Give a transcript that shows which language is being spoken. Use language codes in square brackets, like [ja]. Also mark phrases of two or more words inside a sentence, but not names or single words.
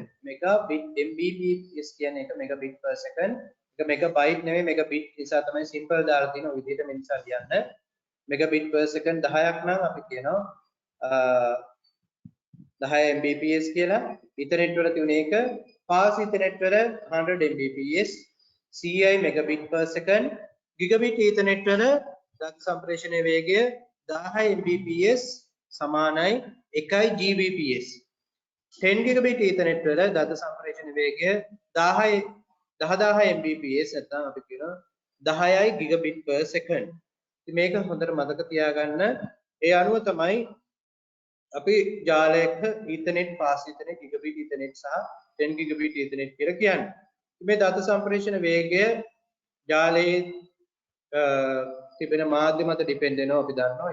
[en] megabit Mbps [si] කියන්නේ එක [en] megabit per second. [si] එක megabyte නෙවෙයි megabit නිසා තමයි simple දාලා තියෙන ඔය විදිහට මේ නිසා ලියන්න. [en] megabit per second [si] 10ක් නම් අපි කියනවා 10 Mbps කියලා. Ethernet වල තියුණ එක [en] fast Ethernet [si] වල 100 Mbps, [en] CI megabit per second. Gigabit Ethernet [si] වල දත්ත සම්ප්‍රේෂණයේ වේගය 10 Mbps සමානයි 1 Gbps. [en] 10 gigabit Ethernet [si] වල දත්ත සම්ප්‍රේෂණ වේගය 10000 Mbps නැත්නම් අපි කියනවා 10යි [en] gigabit per second. [si] ඉතින් මේක හොඳට මතක තියාගන්න. ඒ අනුව තමයි අපි ජාලයක Ethernet, [en] fast Ethernet, gigabit Ethernet [si] සහ [en] 10 gigabit Ethernet [si] කියලා කියන්නේ. මේ දත්ත සම්ප්‍රේෂණ වේගය ජාලයේ තිබෙන මාධ්‍ය මත ඩිපෙන්ඩ් වෙනවා අපි දන්නවා.